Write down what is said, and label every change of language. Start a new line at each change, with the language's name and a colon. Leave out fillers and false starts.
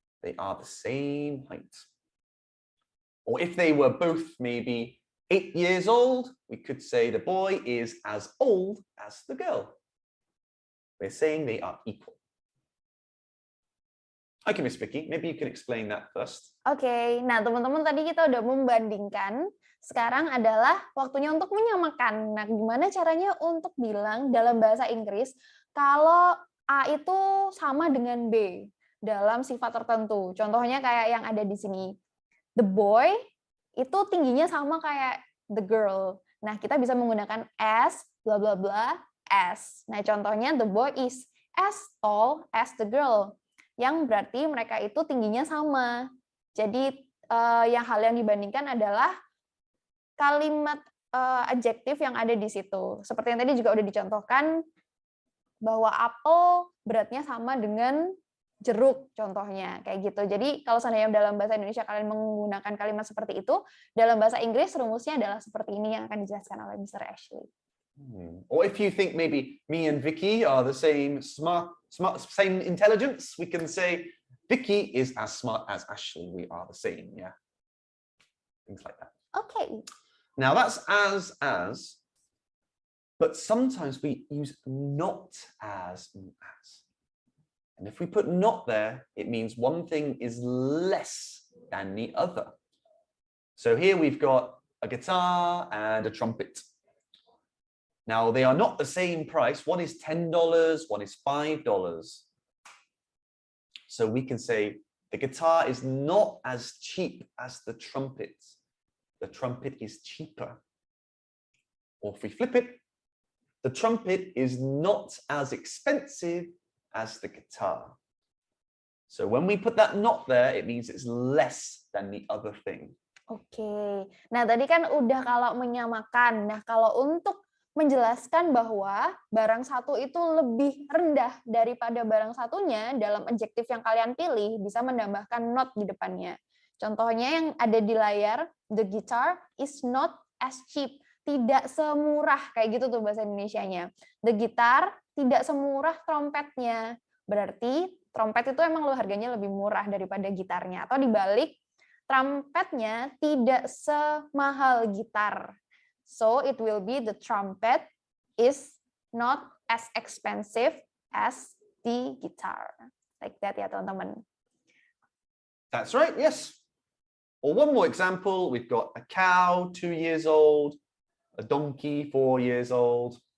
English: They are the same height. Or if they were both maybe 8 years old, we could say the boy is as old as the girl. We're saying they are equal. Okay, Miss Vicky, maybe you can explain that first.
Indonesian: Oke, nah teman-teman tadi kita udah membandingkan. Sekarang adalah waktunya untuk menyamakan. Nah, gimana caranya untuk bilang dalam bahasa Inggris kalau A itu sama dengan B dalam sifat tertentu. Contohnya kayak yang ada di sini.
English: The boy
Indonesian: itu tingginya sama kayak
English: the girl.
Indonesian: Nah, kita bisa menggunakan as, bla bla bla, as. Nah, contohnya
English: the boy is as tall as the girl.
Indonesian: Yang berarti mereka itu tingginya sama. Jadi hal yang dibandingkan adalah kalimat adjektif yang ada di situ. Seperti yang tadi juga udah dicontohkan bahwa apel beratnya sama dengan jeruk contohnya kayak gitu. Jadi kalau seandainya dalam bahasa Indonesia kalian menggunakan kalimat seperti itu, dalam bahasa Inggris rumusnya adalah seperti ini yang akan dijelaskan oleh Mr. Ashley.
English: Or if you think maybe me and Vicky are the same same intelligence, we can say Vicky is as smart as Ashley. We are the same, yeah. Things like that. Okay. Now that's as, but sometimes we use not as. And if we put not there, it means one thing is less than the other. So here we've got a guitar and a trumpet. Now they are not the same price. One is $10, one is $5. So we can say the guitar is not as cheap as the trumpet. The trumpet is cheaper. Or if we flip it, the trumpet is not as expensive as the guitar. So when we put that not there, it means it's less than the other thing.
Indonesian: Oke. Nah, tadi kan udah kalau menyamakan. Nah, kalau untuk menjelaskan bahwa barang satu itu lebih rendah daripada barang satunya dalam adjektif yang kalian pilih, bisa menambahkan not di depannya. Contohnya yang ada di layar,
English: the guitar is not as cheap.
Indonesian: Tidak semurah, kayak gitu tuh bahasa Indonesianya.
English: The guitar
Indonesian: tidak semurah trompetnya. Berarti trompet itu emang harganya lebih murah daripada gitarnya. Atau dibalik, trompetnya tidak semahal gitar.
English: So it will be the trumpet is not as expensive as the guitar. Like that
Indonesian: ya teman-teman.
English: That's right, yes. Or one more example, we've got a cow, 2 years old, a donkey, 4 years old.